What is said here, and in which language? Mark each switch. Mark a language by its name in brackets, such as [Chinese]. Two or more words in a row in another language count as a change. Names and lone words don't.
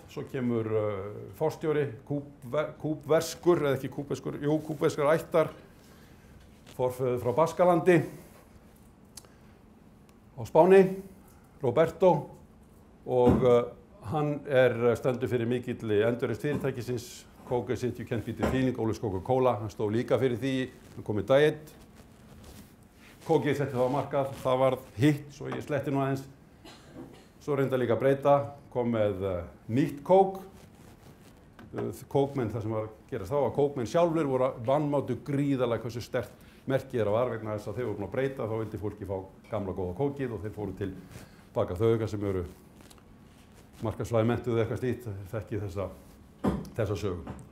[Icelandic] Svo kemur forstjóri, kúbverskur, eða ekki kúbverskur, jú, kúbverskar ættar, forfeður frá Baskalandi á Spáni, Roberto, og hann stendur fyrir mikilli endurreisn fyrirtækisins. [English] Coke is it, you can't beat the feeling, [Icelandic] Ólafs Coca-Cola, hann stóð líka fyrir því, hann kom með Diet. Coke setti það á markað, það var hitt, svo ég sletti nú aðeins. Svo reynda líka að breyta, kom með nýtt Coke. Coke-menn, það sem var að gerast þá, að Coke-menn sjálfur voru vanmátu gríðarlega hversu sterkt merkið þeirra var, vegna þess að þeir voru búin að breyta, þá vildi fólki fá gamla góða kókið og þeir fóru til baka þau sem eru markaðsfræði menntuð eða eitthvað slíkt, þekki þessa sögu.